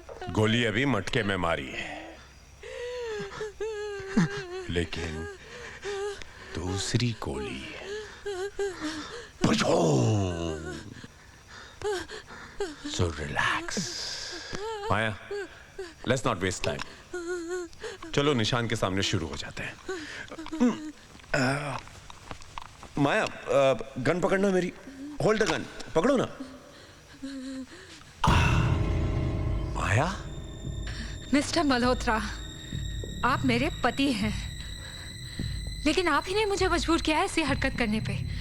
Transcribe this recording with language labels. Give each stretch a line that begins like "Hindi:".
Hindi: गोली अभी मटके में मारी है, लेकिन दूसरी गोली
English: So relax. Maya, let's not waste time.
Hindi: चलो निशान के सामने शुरू हो जाते हैं. माया, गन पकड़ना मेरी.
English: Hold the gun.
Hindi: पकड़ो ना. माया, मिस्टर मल्होत्रा, आप मेरे पति हैं, लेकिन आप ही ने मुझे मजबूर किया है ऐसी हरकत करने पे.